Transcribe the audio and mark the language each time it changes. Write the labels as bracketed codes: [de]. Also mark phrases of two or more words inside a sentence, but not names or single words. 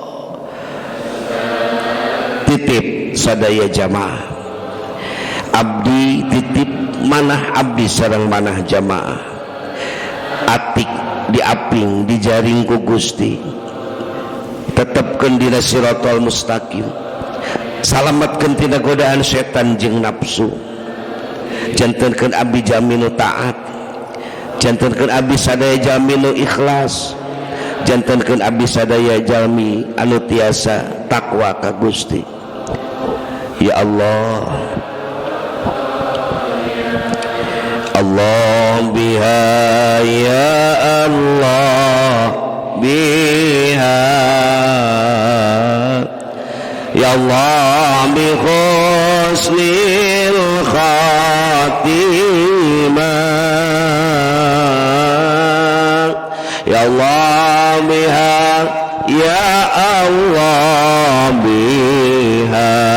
[su] Titip sadaya jamaah abdi, titip manah abdi sareng manah jamaah, atik diaping dijaring ku Gusti, tetepkeun dina [ar] الصراط المستقيم, [su] salametkeun tina godaan setan jeung nafsu. Jantenkeun abdi jaminu taat, jantenkeun abdi sadaya jaminu ikhlas, jantenkeun abdi sadaya jalmi anu tiasa takwa ka Gusti. [ar] يا الله، الله بها يا الله بها يا الله بحسن الخاتمة يا الله بها يا الله بها ya Allah biha